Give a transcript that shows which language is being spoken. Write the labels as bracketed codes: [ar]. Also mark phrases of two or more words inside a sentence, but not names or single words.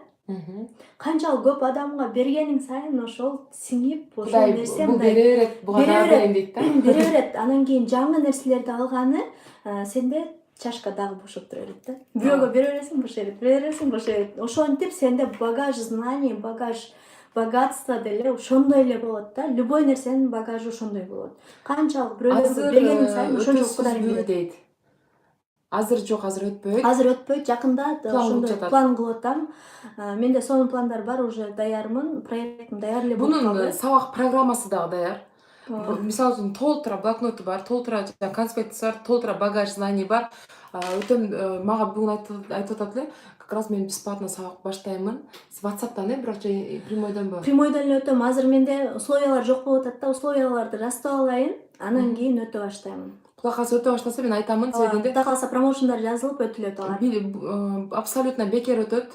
[ky] Канчалык көп адамга бергениң сайын ошол сиңип ошол Кудай нерсе бул бере берет, буга дагы берейин дейт да. бере берет. Анан кийин жаңы нерселерди алганы сенде чашка дагы бошоп тура берет да. Бирөөгө бере бересиң, бошо берет, бере бересиң, бошо берет. Ошентип сенде [ru] багаж знаний, багаж богатство [ky] деле ошондой эле болот да. Любой нерсенин багажы ошондой болот. Канчалык бирөөлөргө бергениң сайын ошончолук Кудай берет. дейт. Азыр жок, азыр өтпөйт. Азыр өтпөйт, жакында ошондой жатат. план кылып атам. Менде сонун пландар бар, уже даярмын, проектим даяр эле болуп Бунун калды. сабак программасы дагы даяр. Мисалы үчүн толтура блокноту бар, толтура конспектisi бар, толтура [ru] багаж знаний [ky] бар. Өтөн мага бүгүн айтып атат эле, [ru] как раз [ky] мен бесплатно сабак баштаймын. WhatsApp'тан бирок прямойдонбу? Прямойдон эле өтөм. Азыр менде условиялар жок болуп атат да, условияларды растап алайын, анан кийин өтө баштайм. Кудай кааласа өтө баштаса мен айтамын себебинде. Кудай кааласа промоушндар жазылып өтүлөт алар. Абсолютно бекер өтөт.